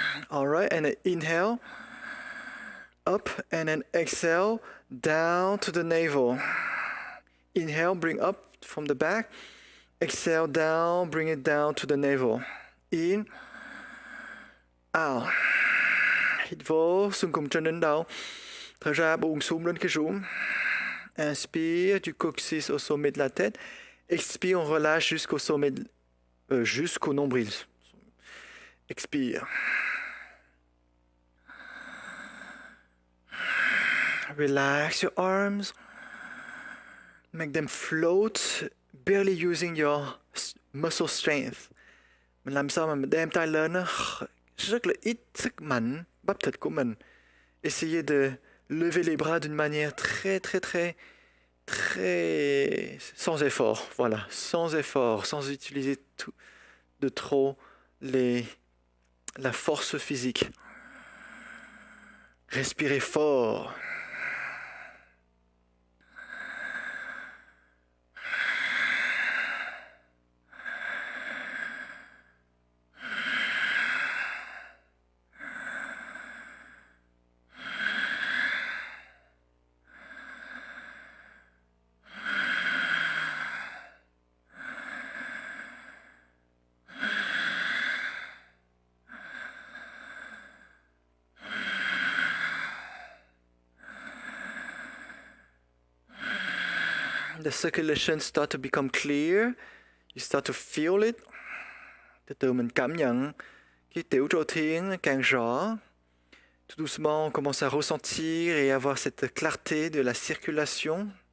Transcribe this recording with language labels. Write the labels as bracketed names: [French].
[English] All right, and then inhale, up, and then exhale, down to the navel. Inhale, bring up from the back. Exhale, down, bring it down to the navel. In, out. [Vietnamese] Hít vô, xương cùng trên đỉnh đầu. Thở ra, buông xuống đến cái rũm. [French] Inspire, du coccyx au sommet de la tête. Expire, on relâche jusqu'au nombril. Expire. [English] Relax your arms. Make them float, barely using your muscle strength. [Vietnamese] Mình làm sao mà mình đem tay lên nó rất là ít sức mạnh bắp thịt của mình. [French] Essayez de lever les bras d'une manière très sans effort. Voilà, sans effort, sans utiliser de trop la force physique. Respirez fort. [English] The circulation start to become clear. You start to feel it. [Vietnamese] Từ từ mình cảm nhận cái tiểu trô thiên càng rõ. [French] Tout doucement, on commence à ressentir et avoir cette clarté de la circulation.